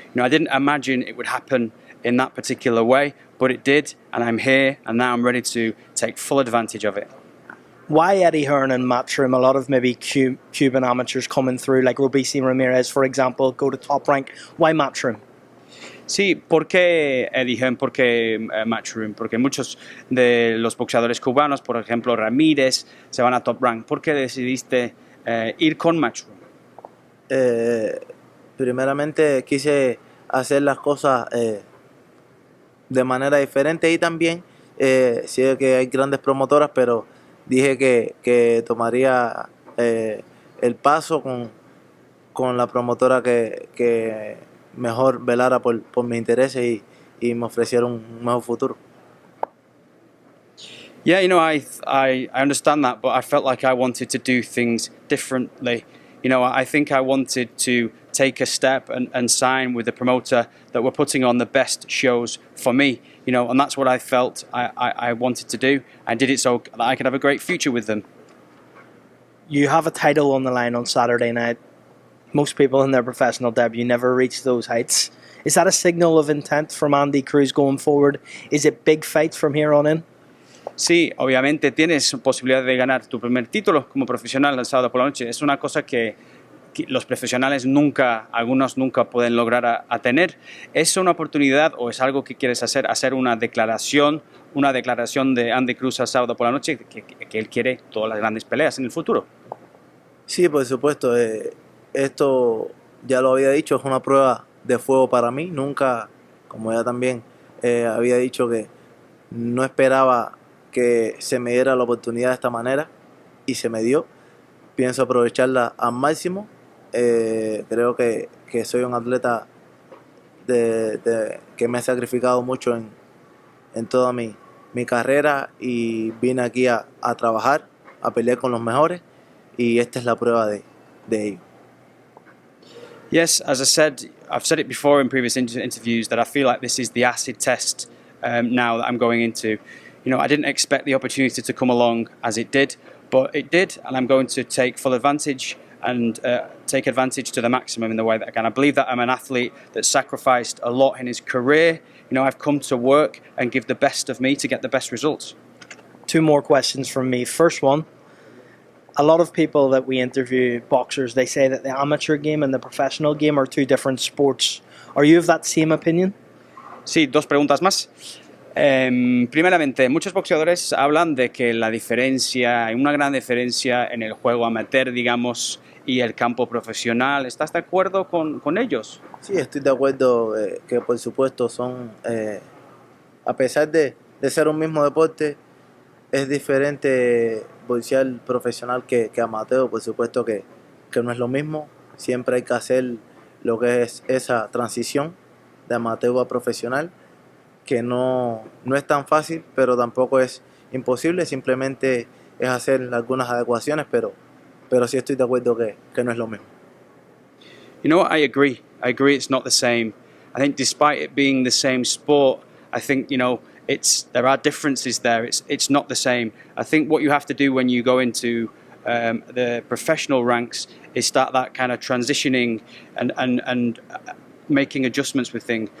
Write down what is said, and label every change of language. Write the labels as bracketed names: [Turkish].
[English] I didn't imagine it would happen in that particular way, but it did, and I'm here, and now I'm ready to take full advantage of it. Why Eddie Hearn and Matchroom? A lot of maybe Cuban amateurs coming through, like Robeisy Ramirez, for example, go to top rank. Why Matchroom? [Spanish] Sí, ¿por qué Eddie Hearn? ¿Por qué Matchroom? Porque muchos de los boxeadores cubanos, por ejemplo Ramírez, se van a top rank. ¿Por qué decidiste ir con Matchroom? Primeramente quise hacer las cosas de manera diferente y también sé que hay grandes promotoras, pero dije que tomaría el paso con la promotora que mejor velara por mis intereses y me ofreciera un mejor futuro. [English] Yeah, I understand that, but I felt like I wanted to do things differently. I think I wanted to take a step and sign with the promoter that were putting on the best shows for me, and that's what I felt I wanted to do. I did it so that I could have a great future with them. You have a title on the line on Saturday night. Most people in their professional debut never reach those heights. Is that a signal of intent from Andy Cruz going forward? Is it big fights from here on in? [Spanish] Sí, obviamente tienes posibilidad de ganar tu primer título como profesional el sábado por la noche. Es una cosa que los profesionales algunos nunca pueden lograr a tener. ¿Es una oportunidad o es algo que quieres hacer una declaración de Andy Cruz el sábado por la noche que él quiere todas las grandes peleas en el futuro? Sí, por supuesto. Esto, ya lo había dicho, es una prueba de fuego para mí. Nunca, como ya también había dicho, que no esperaba que se me diera la oportunidad de esta manera y se me dio. Pienso aprovecharla al máximo. Creo que soy un atleta que me he sacrificado mucho en toda mi carrera y vine aquí a trabajar, a pelear con los mejores y esta es la prueba de ello. [English] Yes, as I've said it before in previous interviews that I feel like this is the acid test now that I'm going into. You know, I didn't expect the opportunity to come along as it did, but it did, and I'm going to take full advantage and take advantage to the maximum in the way that I can. I believe that I'm an athlete that sacrificed a lot in his career. You know, I've come to work and give the best of me to get the best results. Two more questions from me. First one, a lot of people that we interview, boxers, they say that the amateur game and the professional game are two different sports. Are you of that same opinion? [Spanish] Sí, dos preguntas más. Primeramente, muchos boxeadores hablan de que la diferencia, hay una gran diferencia en el juego amateur, digamos, y el campo profesional. ¿Estás de acuerdo con ellos? Sí, estoy de acuerdo que por supuesto son, a pesar de ser un mismo deporte, es diferente boxear profesional que amateur. Por supuesto que no es lo mismo. Siempre hay que hacer lo que es esa transición de amateur a profesional, que no es tan fácil, pero tampoco es imposible. Simplemente es hacer algunas adecuaciones, pero sí estoy de acuerdo que no es lo mismo. [English] You know what? I agree it's not the same. I think despite it being the same sport, I think, you know, there are differences there. It's not the same. I think what you have to do when you go into the professional ranks is start that kind of transitioning and making adjustments with things.